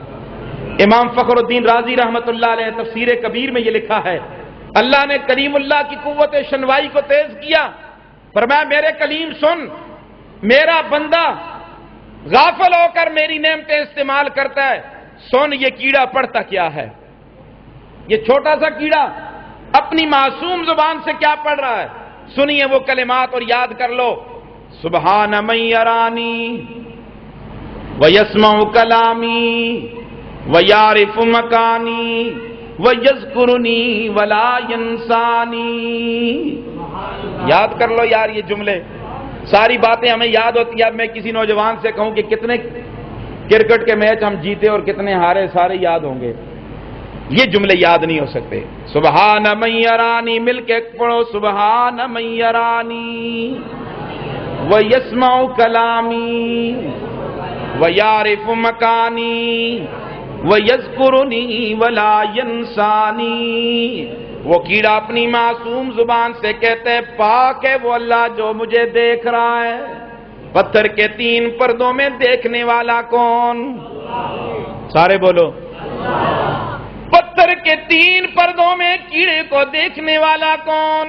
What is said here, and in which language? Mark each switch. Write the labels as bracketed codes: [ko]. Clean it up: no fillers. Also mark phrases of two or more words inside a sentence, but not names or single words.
[ur] امام فخر الدین رازی رحمت اللہ علیہ تفسیر کبیر میں یہ لکھا ہے، اللہ نے کلیم اللہ کی قوت شنوائی کو تیز کیا، فرمایا میرے کلیم سن، میرا بندہ غافل ہو کر میری نعمتیں استعمال کرتا ہے، سن یہ کیڑا پڑھتا کیا ہے، یہ چھوٹا سا کیڑا اپنی معصوم زبان سے کیا پڑھ رہا ہے، سنیے وہ کلمات اور یاد کر لو۔ [ar] سبحان من یرانی ویسمع کلامی ویعرف مکانی ویذکرنی ولا ینسانی۔ [ur] یاد کر لو یار یہ جملے، ساری باتیں ہمیں یاد ہوتی ہیں۔ اب میں کسی نوجوان سے کہوں کہ کتنے کرکٹ کے میچ ہم جیتے اور کتنے ہارے، سارے یاد ہوں گے، یہ جملے یاد نہیں ہو سکتے۔ [ar] سبحان من یرانی، [ur] مل کے پڑھو، [ar] سبحان من یرانی ویسمع کلامی ویعرف مکانی ویذکرنی ولا ینسانی۔ [ur] وہ کیڑا اپنی معصوم زبان سے کہتے ہیں پاک ہے وہ اللہ جو مجھے دیکھ رہا ہے۔ پتھر کے 3 پردوں میں دیکھنے والا کون؟ سارے بولو، پتھر کے 3 پردوں میں کیڑے کو دیکھنے والا کون؟